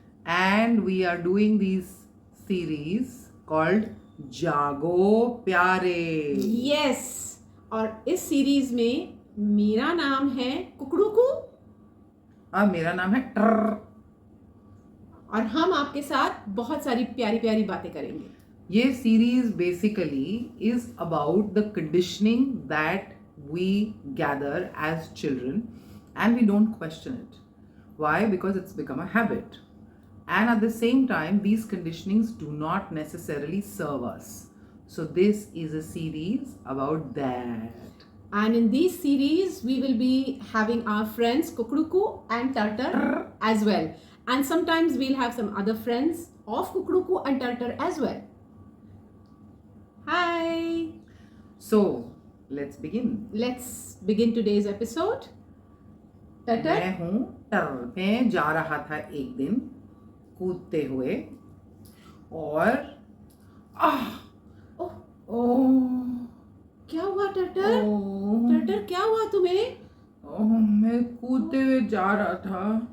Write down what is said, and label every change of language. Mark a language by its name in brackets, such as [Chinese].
[English] and we are doing this series called Jaago Pyare. Yes. [Hindi] और इस सीरीज में मेरा नाम है कुकड़ूकू अब मेरा नाम है टर. और हम आपके साथ बहुत सारी प्यारी प्यारी बातें करेंगे. ये series [English] Basically is about the conditioning that we gather as children and we don't question it. Why? Because it's become a habit. And at the same time, these conditionings do not necessarily serve us. So this is a series about that. And in this series we will be having our friends Kukuduku and Tartar as well. And sometimes we'll have some other friends of Kukuduku and Tartar as well. Hi. So let's begin. Let's begin today's episode. Tartar. [Hindi] मैं हूँ टर. मैं जा रहा था एक दिन कूदते हुए और ओह, ओह क्या हुआ टर्टर? टर्टर क्या हुआ तुम्हें? मैं कूदते हुए जा रहा था